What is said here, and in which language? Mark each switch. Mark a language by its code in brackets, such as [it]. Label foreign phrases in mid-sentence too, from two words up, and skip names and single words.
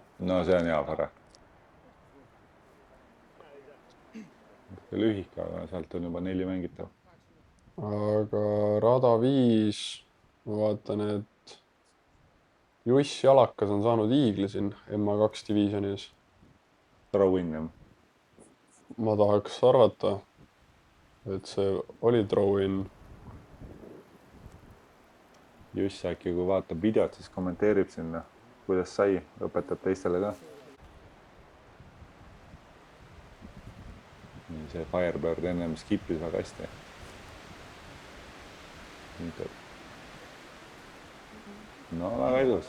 [et] No see on hea vara. Lühika, aga sealt on juba 4 mängitav. Aga rada 5, ma vaatan, et Juss Jalakas on saanud iigli siin MA2 divisionis. Throw-in, jah. Ma tahaks arvata, et see oli throw-in. Juss äkki, kui vaatab videot, siis kommenteerib sinna, kuidas sai, õpetab teistele ka. See Firebird ennem skipis väga hästi. No väga ilus.